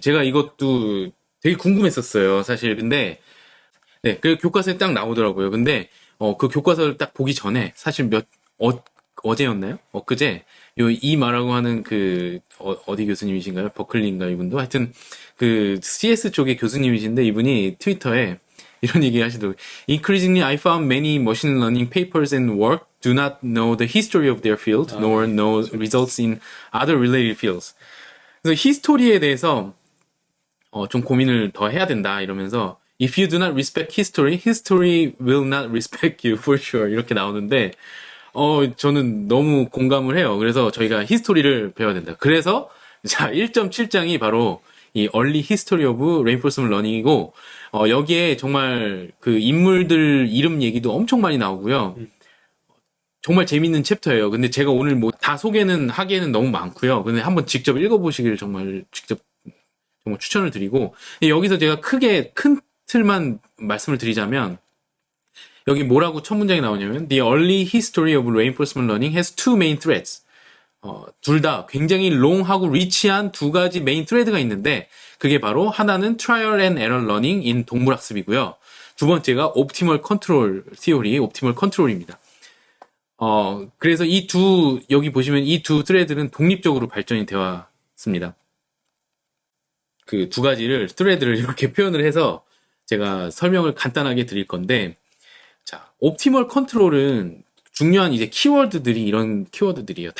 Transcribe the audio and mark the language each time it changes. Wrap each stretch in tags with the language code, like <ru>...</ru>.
<ko>제가 이것도 되게 궁금했었어요, 사실. 근데 네, 그 교과서에 딱 나오더라고요. 근데 그 교과서를 딱 보기 전에 사실 어제였나요? 엊그제 이 말하고 하는 어디 교수님이신가요? 버클리인가 이분도 하여튼 그 CS 쪽의 교수님이신데 이분이 트위터에 이런 얘기 하시더라고요.</ko> <en>Increasingly, I found many machine learning papers and work do not know the history of their field, nor know results in other related fields.</en> <ko>그래서 히스토리에 대해서 좀 고민을 더 해야 된다 이러면서</ko> <en>If you do not respect history, history will not respect you for sure</en> <ko>이렇게 나오는데 저는 너무 공감을 해요. 그래서 저희가 히스토리를 배워야 된다. 그래서 자 1.7장이 바로 이 Early History of Reinforcement Learning이고 여기에 정말 그 인물들 이름 얘기도 엄청 많이 나오고요. 정말 재밌는 챕터예요. 근데 제가 오늘 다 소개는 하기에는 너무 많고요. 근데 한번 직접 읽어보시길 정말 추천을 드리고 여기서 제가 크게 큰 틀만 말씀을 드리자면 여기 뭐라고 첫 문장이 나오냐면</ko> <en>The early history of reinforcement learning has two main threads.</en> <ko>둘 다 굉장히 롱하고 리치한 두 가지 메인 트레드가 있는데 그게 바로 하나는</ko> <en>trial and error learning in</en> <ko>동물학습이고요. 두 번째가</ko> <en>optimal control theory, optimal control</en> <ko>입니다. 그래서 여기 보시면 이 두 트레드는 독립적으로 발전이 되어 왔습니다. 그 두 가지를, 트레드를 이렇게 표현을 해서 제가 설명을 간단하게 드릴 건데, 자, 옵티멀 컨트롤은 중요한 이제 키워드들이 이런 키워드들이에요.</ko>